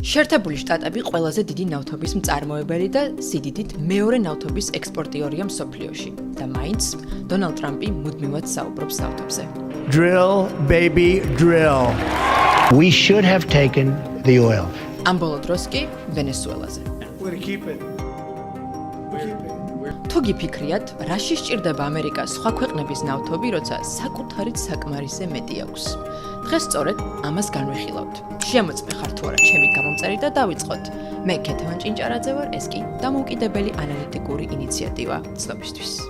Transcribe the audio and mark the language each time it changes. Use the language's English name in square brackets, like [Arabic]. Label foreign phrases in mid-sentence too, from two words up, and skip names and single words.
[Georgian] შეერთებული შტატები ყველაზე დიდი ნავთობის მწარმოებელი და სიდიდით მეორე ნავთობის ექსპორტიორია მსოფლიოში და მაინც დონალდ ტრამპი მუდმივად საუბრობს ნავთობზე. [English] Drill, baby, drill. We should have taken the oil. [Georgian] ამ ბოლო დროს კი ვენესუელაზე. [English] We're gonna keep it. [Georgian] თუ გიფიქრიათ, რაში სჭირდება ამერიკას სხვა ქვეყნების ნავთობი, როცა საკუთარით საკმარისზე მეტი აქვს. დღეს სწორედ ამას განვიხილავთ. შემოწმე ხარ თუ არა ჩემი გამომწერი და დავიწყოთ. მე ქეთევან ჭინჭარაძე ვარ, ეს კი დამოუკიდებელი ანალიტიკური ინიციატივა ცნობისთვის.